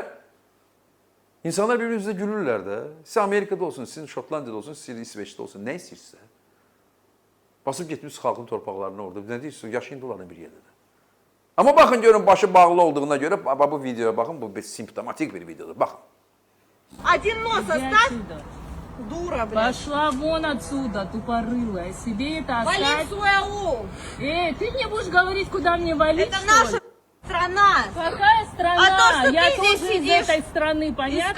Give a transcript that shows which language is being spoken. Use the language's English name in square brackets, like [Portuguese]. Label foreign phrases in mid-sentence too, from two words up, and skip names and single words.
[Azerbaijani] İnsanlar bir-birinizdə gülürlər də, siz Amerikada olsun, sizin Şotlandiyada olsun, siz İsveçdə olsun, nə istəyirsə, basıb getmiş xalqın torpaqlarına orada, nə deyirsən, yaşayın dolarına bir yerdə də. Amma baxın, görün, başı bağlı olduğuna görə, bu videoya baxın, bu bir simptomatik bir videodur, baxın. [Russian] Один нос оставь, дура, блядь. Пошла вон отсюда, тупорылая. Себе это Вали оставь. в свой аул. Ты мне будешь говорить, куда мне валить, Это что наша ли? страна. Какая страна? А то, что Я ты здесь тоже из сидишь, этой страны, понятно?